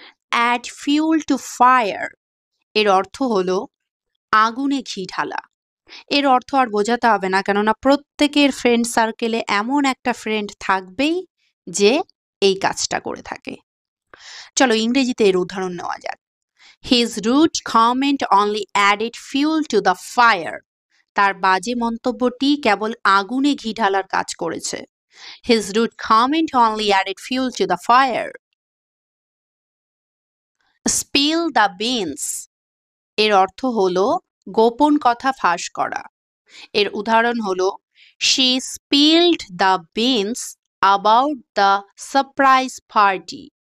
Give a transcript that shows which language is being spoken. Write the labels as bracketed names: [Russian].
[English] Add fuel to fire. [Bangla] এর অর্থ হলো আগুনে ঘি ঢালা। এর অর্থ আর বোঝাতে হবে না, কেননা প্রত্যেকের ফ্রেন্ড সার্কেলে এমন একটা ফ্রেন্ড থাকবেই যে এই কাজটা করে থাকে। চলো ইংরেজিতে এর উদাহরণ নেওয়া যাক। [English] His rude comment only added fuel to the fire. [Bangla] তার বাজে মন্তব্যটি কেবল আগুনে ঘি ঢালার কাজ করেছে। [English] His rude comment only added fuel to the fire. Spill the beans. [Bangla] এর অর্থ হলো গোপন কথা ফাঁস করা। এর উদাহরণ হলো, [English] She spilled the beans about the surprise party.